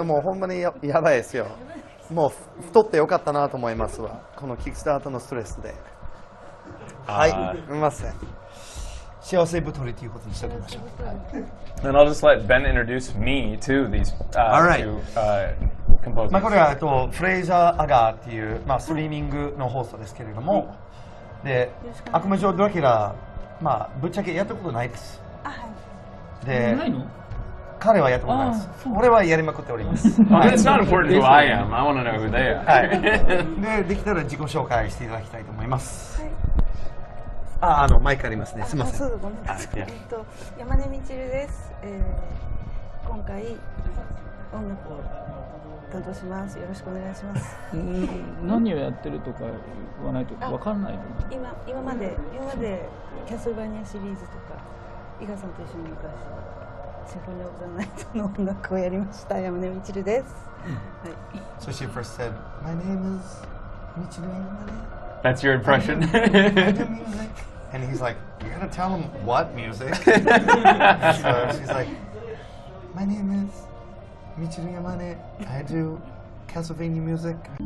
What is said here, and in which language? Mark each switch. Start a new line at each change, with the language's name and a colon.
Japanese: もうほんまにやばいですよ。もう太ってよかったなと思いますわ。このキックスタートのストレスで。はい、すみません。幸せ太りということにしておきましょう。
English: And I'll just let Ben introduce me to these right. two composers.
Japanese: これはフレイザー・アガーっていう、ストリーミングのホストですけれども、で悪魔城ドラキュラ、ぶっちゃけやったことないです。で、彼はやったことないです。俺はやりまくっております。
English: It's not important who I am. I want to know who they are.
Japanese: はい。できたら自己紹介していただきたいと思います。マイクありますね。すみません。そうごめんなさい。山根みちるです。今回音楽を担当します。よろしくお願いします。何をやってるとか言わないと分かんないの。今までキャスルバニアシリーズとか伊賀さんと一緒に昔シンフォニー・オブ・ザ・ナイトの音楽をやりました山根みちるです。はい。
English: So she first said, "My name is Michiru Yamane. That's your impression. I do music." And he's like, "You gotta tell him what music." So she's like, "My name is Michiru Yamane. I do Castlevania music."